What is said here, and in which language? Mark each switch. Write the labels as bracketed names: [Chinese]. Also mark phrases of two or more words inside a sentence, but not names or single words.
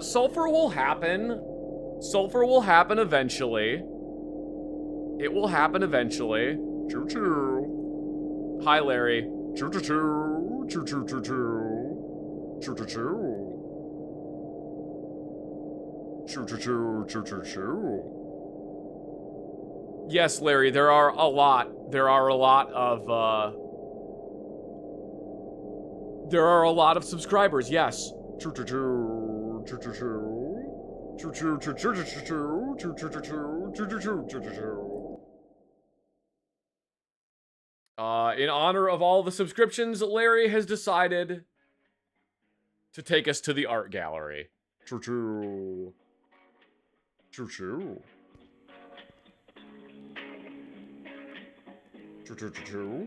[English] Sulfur will happen. Sulfur will happen eventually. It will happen eventually. Choo choo. Hi, Larry. Choo choo choo. Choo choo choo choo. Choo choo choo. Choo choo choo. Choo choo choo. Yes, Larry, there are a lot of subscribers, yes. Choo choo choo. Choo choo choo. Choo choo choo choo choo choo. Choo choo choo choo. Choo choo choo choo choo choo. In honor of all the subscriptions, Larry has decided to take us to the art gallery. Choo choo. Choo choo. Choo choo choo choo.